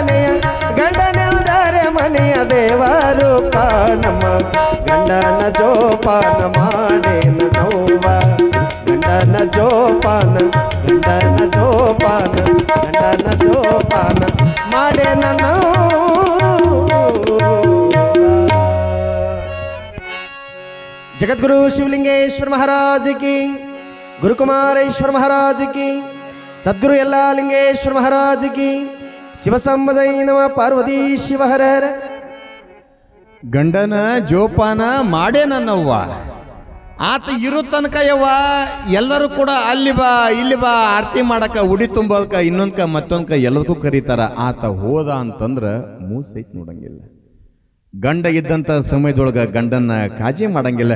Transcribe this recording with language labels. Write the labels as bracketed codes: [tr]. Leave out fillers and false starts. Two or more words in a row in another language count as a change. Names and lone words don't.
[kn] ಮನೆಯ ದೇವರು ಕಾಣಮ್ಮ ಗಂಡನ ಜೋಪಾನ ಮಾಡಿ ನನ್ನವ್ವ ಗಂಡನ ಜೋಪಾನ ಮಾಡೆ ನನ್ನ [hi] जगद्गुरु शिवलिंगेश्वर महाराज की, गुरु कुमारेश्वर महाराज की, सद्गुरु यल्ला लिंगेश्वर महाराज की, शिव संबदೈ नमः पार्वती शिव हर हर. [kn] ಗಂಡನ ಜೋಪಾನ ಮಾಡೇ ನನ್ನವ್ವ ಆತ ಇರೋ ತನಕ ಯವ್ವ ಎಲ್ಲರೂ ಕೂಡ ಅಲ್ಲಿ ಬಾ ಇಲ್ಲಿ ಬಾ ಆರತಿ ಮಾಡಕ ಉಡಿ ತುಂಬೋದಕ ಇನ್ನೊಂದ್ಕ ಮತ್ತೊಂದ್ಕ ಎಲ್ಲದಕ್ಕೂ ಕರೀತಾರ. ಆತ ಹೋದ ಅಂತಂದ್ರ ಮೂಸೈತ್ ನೋಡಂಗಿಲ್ಲ. ಗಂಡ ಇದ್ದಂಥ ಸಮಯದೊಳಗ ಗಂಡನ್ನ ಕಾಜಿ ಮಾಡಂಗಿಲ್ಲ.